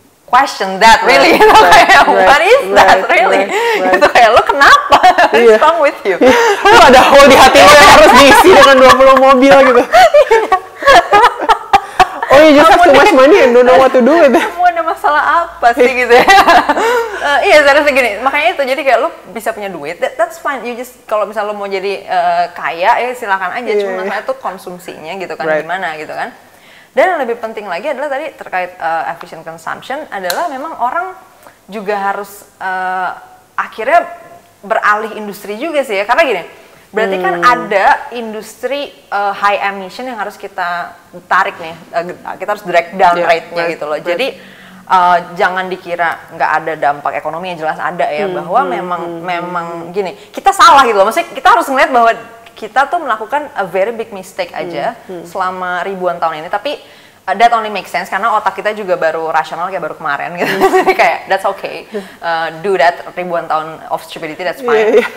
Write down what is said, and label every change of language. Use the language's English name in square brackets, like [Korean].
[English] Question that really, [Indonesian] gitu kayak [English] what is that really? [Indonesian] Gitu kayak lo kenapa? [English] What's wrong with you? [Indonesian] Lo ada hole di hati lo yang harus diisi dengan 20 mobil gitu. [English] Oh, you just have too much money and don't know what to do with it. [Indonesian] Kamu ada masalah apa sih gitu ya? Iya, serius gini. Makanya itu jadi kayak lo bisa punya duit, [English] that's fine. You just [Indonesian] kalau misal lo mau jadi kaya ya silakan aja. Cuma masalah itu konsumsinya gitu kan, gimana gitu kan. Dan yang lebih penting lagi adalah tadi terkait efficient consumption adalah memang orang juga harus akhirnya beralih industri juga sih ya, karena gini, berarti kan ada industri high emission yang harus kita tarik nih, kita harus drag down rate-nya gitu loh. Jadi jangan dikira nggak ada dampak ekonomi, yang jelas ada ya, bahwa memang gini, kita salah gitu loh, maksudnya kita harus ngeliat bahwa kita tuh melakukan [English] a very big mistake [Indonesian] aja selama ribuan tahun ini, tapi [English] that only makes sense [Indonesian] karena otak kita juga baru rasional kayak baru kemarin gitu. [English] Kayak that's okay, do that [Indonesian] ribuan tahun [English] of stupidity, that's fine.